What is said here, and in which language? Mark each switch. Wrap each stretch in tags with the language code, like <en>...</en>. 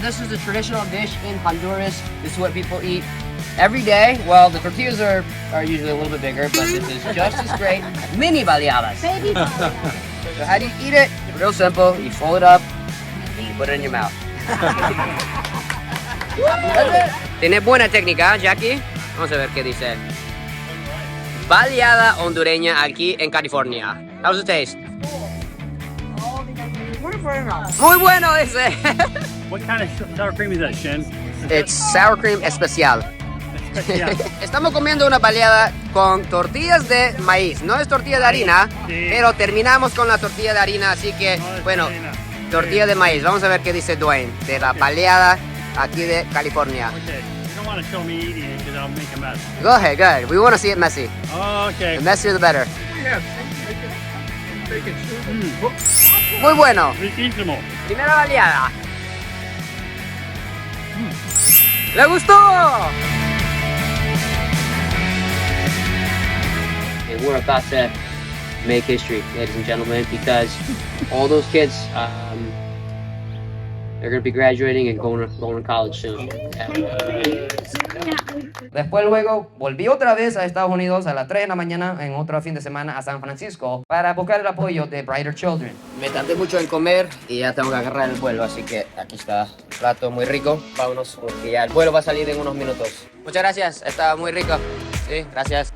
<en>This is the traditional dish in Honduras. This is what people eat every day. Well, the tortillas are usually a little bit bigger, but this is just as great. Mini baleadas. Baby baleadas. So how do you eat it? Real simple. You fold it up and you put it in your mouth.</en> <es>Tiene buena técnica, Jackie. Vamos a ver qué dice. Baleada hondureña aquí en California.</es> <en>How's it taste?</en> <es>Muy bueno ese.</es> <en>What kind of sour cream is that, Shen? It's sour cream especial.</en> <es>Estamos comiendo una baleada con tortillas de maíz. No es tortilla de harina, pero terminamos con la tortilla de harina, así que, bueno, tortilla de maíz. Vamos a ver qué dice Dwayne de la baleada aquí de California.</es> <en>Okay. You don't want to show me eating it because I'll make a mess. Go ahead, go ahead. We want to see it messy. Okay. The messier the better. Yeah.</en> <es>Muy bueno. Riquísimo. Primera baleada. ¡Le gustó!</es> <en>And we're about to make history, ladies and gentlemen, because all those kids, they're going to be graduating and going to college soon.</en> <es>Después luego volví otra vez a Estados Unidos a las 3 de la mañana en otro fin de semana a San Francisco para buscar el apoyo de Brighter Children. Me tardé mucho en comer y ya tengo que agarrar el vuelo, así que aquí está el plato muy rico. Vámonos porque ya el vuelo va a salir en unos minutos. Muchas gracias, está muy rico. Sí, gracias.</es>